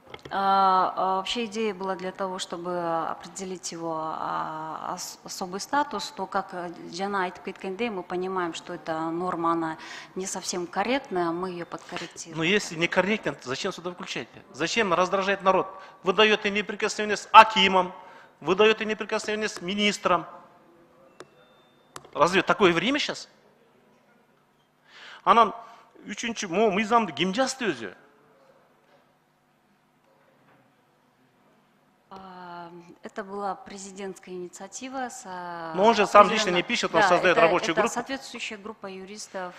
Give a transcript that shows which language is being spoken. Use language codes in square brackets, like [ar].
[ru] Вообще идея была для того, чтобы определить его особый статус, то как Жана [ky] айтып кеткенде, [ru] мы понимаем, что эта норма, она не совсем корректная, мы ее подкорректируем. Но если не корректно, то зачем сюда включаете? Зачем раздражать народ? Вы даете неприкосновенность акимам, вы даете неприкосновенность министрам. Разве такое время сейчас? [ky] Анан үчүнчү мыйзамды ким жазды өзү? [ru] Это была президентская инициатива. Но он же сам лично не пишет, он создает рабочую группу. Это соответствующая группа юристов.